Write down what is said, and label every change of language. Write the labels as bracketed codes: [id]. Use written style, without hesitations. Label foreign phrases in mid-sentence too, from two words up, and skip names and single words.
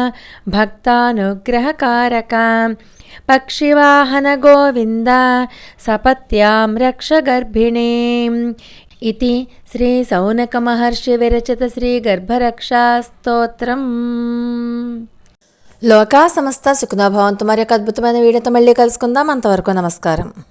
[sa] भक्तानुग्रहकारका पक्षिवाहन गोविन्द सपत्यां रक्ष गर्भिणीम् इति श्री सौनकमहर्षि विरचित श्री गर्भरक्षा स्तोत्रम्। లోకా సమస్త సుఖినో భవంతు. [te] మరి ఒక అద్భుతమైన వీడియోతో మళ్ళీ కలుసుకుందాం. అంతవరకు నమస్కారం.